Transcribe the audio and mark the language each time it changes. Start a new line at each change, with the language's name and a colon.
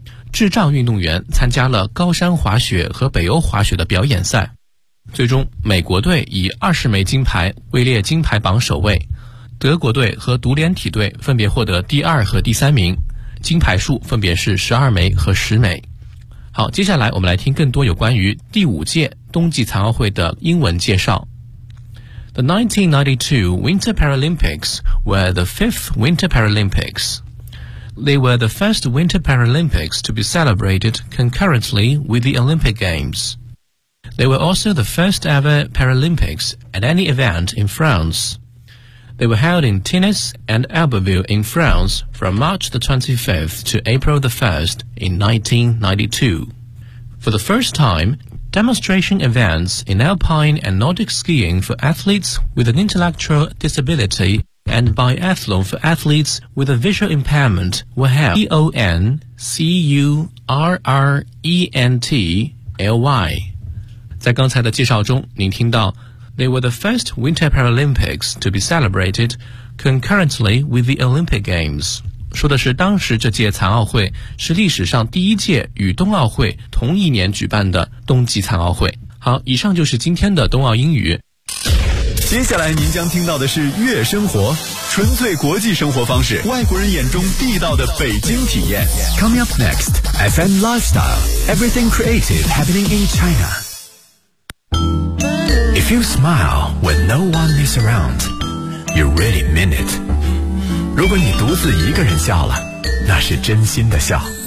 Chinese: 智障运动员参加了高山滑雪和北欧滑雪的表演赛，最终美国队以20枚金牌位列金牌榜首位，德国队和独联体队分别获得第二和第三名，金牌数分别是12枚和10枚。好，接下来我们来听更多有关于第五届冬季残奥会的英文介绍。
English: The 1992 Winter Paralympics were the 5th Winter Paralympics. They were the first Winter Paralympics to be celebrated concurrently with the Olympic Games. They were also the first ever Paralympics at any event in France. They were held in Tennis and Albertville in France from March the 25th to April the 1st in 1992. For the first time, demonstration events in alpine and Nordic skiing for athletes with an intellectual disabilityand biathlon for athletes with a visual impairment were held. D-O-N-C-U-R-R-E-N-T-L-Y
Chinese: 在刚才的介绍中您听到
English: they were the first Winter Paralympics to be celebrated concurrently with the Olympic Games.
Chinese: 说的是当时这届残奥会是历史上第一届与冬奥会同一年举办的冬季残奥会。好，以上就是今天的冬奥英语。接下来您将听到的是悦生活，纯粹国际生活方式，外国人眼中地道的北京体验。
English: Coming up next, FM Lifestyle, Everything Creative Happening in China. If you smile when no one is around, you really mean it.
Chinese: 如果你独自一个人笑了，那是真心的笑。